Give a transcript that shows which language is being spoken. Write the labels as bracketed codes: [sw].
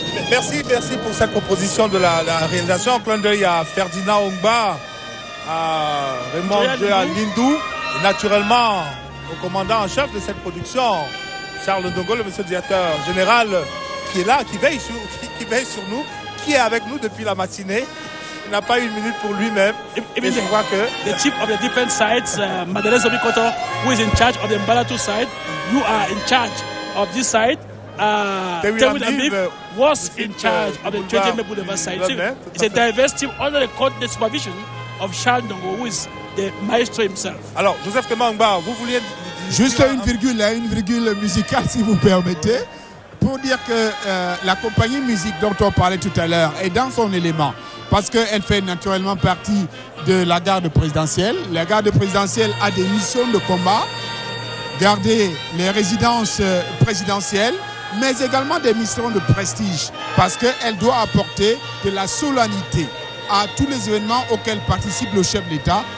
[fr] Merci pour cette proposition de la réalisation. Un clin d'œil à Ferdinand Ongba, à Raymond Lindou, et naturellement au commandant en chef de cette production, Charles Ndongo, le monsieur le directeur général, qui est là, qui veille sur nous, qui est avec nous depuis la matinée. Il n'a pas eu une minute pour lui-même. Et je crois que [en] the chief of the different sides, Madeleine Zobikoto, who is in charge of the Mbalatu side, you are in charge of this side. Tewin Amib was in charge of the Twejeme Boulevard side. So it's a diverse team under the supervision of Charles Ndongo, who is the maestro himself. [fr] Alors, Joseph Clément Ongba, vous vouliez... Juste une virgule musicale, si vous permettez, pour dire que la compagnie musique dont on parlait tout à l'heure est dans son élément, parce qu'elle fait naturellement partie de la garde présidentielle. La garde présidentielle a des missions de combat, garder les résidences présidentielles, mais également des missions de prestige, parce qu'elle doit apporter de la solennité à tous les événements auxquels participe le chef d'État.